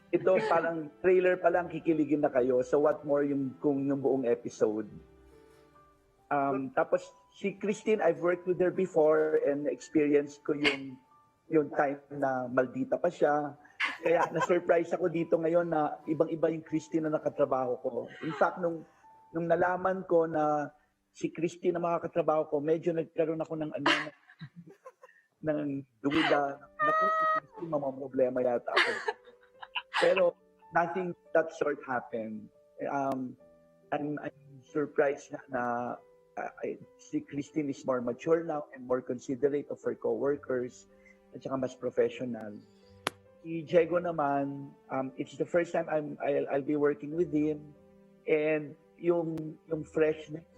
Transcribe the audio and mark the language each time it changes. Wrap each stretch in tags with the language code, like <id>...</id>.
<tl>Ito parang trailer pa lang, kikiligin na kayo.</tl> <en>So what more</en> <tl>yung buong episode.</tl> <en>Tapos si Cristine, I've worked with her before and experienced ko yung time</en> <tl>na maldita pa siya. Kaya na-surprise ako dito ngayon na ibang-iba yung Cristine na nakatrabaho ko.</tl> <en>In fact,</en> <tl>nung nalaman ko na si Cristine na makakatrabaho ko, medyo nagkaroon ako ng ng duwida. Naku, si Cristine, problema yata ako.</tl> <en>Pero nothing that sort happened. I'm surprised na si Cristine is more mature now and more considerate of her co-workers</en> <tl>at saka mas</tl> <en>professional.</en> <tl>Si Diego naman,</tl> <en>it's the first time I'll be working with him, and yung freshness</en>